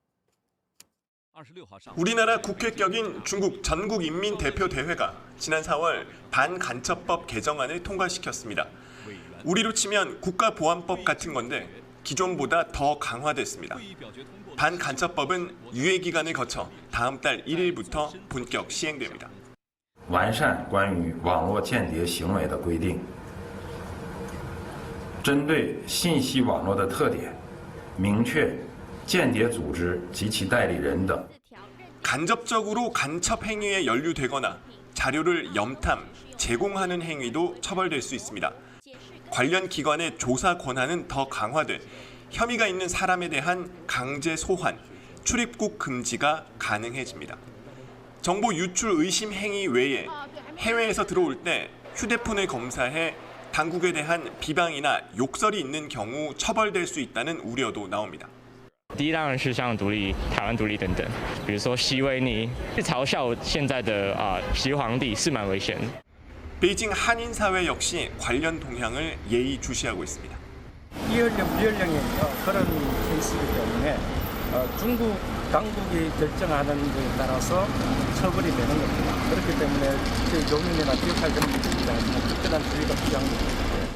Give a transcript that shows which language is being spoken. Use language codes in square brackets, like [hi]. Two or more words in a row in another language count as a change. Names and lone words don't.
[ko] 우리나라 국회격인 중국 전국인민대표대회가 지난 4월 반간첩법 개정안을 통과시켰습니다. 우리로 치면 국가보안법 같은 건데 기존보다 더 강화됐습니다. 반간첩법은 유예기간을 거쳐 다음 달 1일부터 본격 시행됩니다. [zh] 完善关于网络间谍行为的规定，针对信息网络的特点，明确间谍组织及其代理人等 [ko] 간접적으로 간첩 행위에 연루되거나 자료를 염탐, 제공하는 행위도 처벌될 수 있습니다. 관련 기관의 조사 권한은 더 강화돼 혐의가 있는 사람에 대한 강제 소환, 출입국 금지가 가능해집니다. 정보 유출 의심 행위 외에 해외에서 들어올 때 휴대폰을 검사해 당국에 대한 비방이나 욕설이 있는 경우 처벌될 수 있다는 우려도 나옵니다. [zh] 第一当然是像独立、台湾独立等等，比如说习维尼嘲笑现在的习皇帝是蛮危险的。 [ko] 베이징 한인 사회 역시 관련 동향을 예의주시하고 있습니다. 이연령, 비연령의 그런 케이스이기 때문에 중국 당국이 결정하는 것에 따라서 처벌이 되는 겁니다. 그렇기 때문에 교민이나 기억할 그런 입장에서는 특별한 주의가 필요한 겁니다.